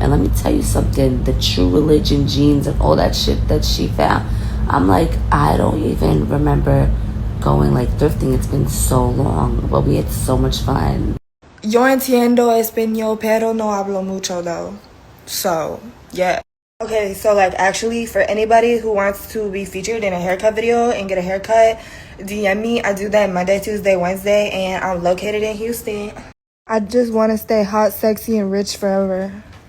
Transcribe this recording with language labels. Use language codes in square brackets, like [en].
[en] And let me tell you something, the True Religion jeans and all that shit that she found, I'm like, I don't even remember going like thrifting. It's been so long, but we had so much fun. [es] Yo entiendo español, pero no hablo mucho though. [en] So, yeah. Okay, so like actually for anybody who wants to be featured in a haircut video and get a haircut, DM me. I do that Monday, Tuesday, Wednesday, and I'm located in Houston. I just want to stay hot, sexy, and rich forever.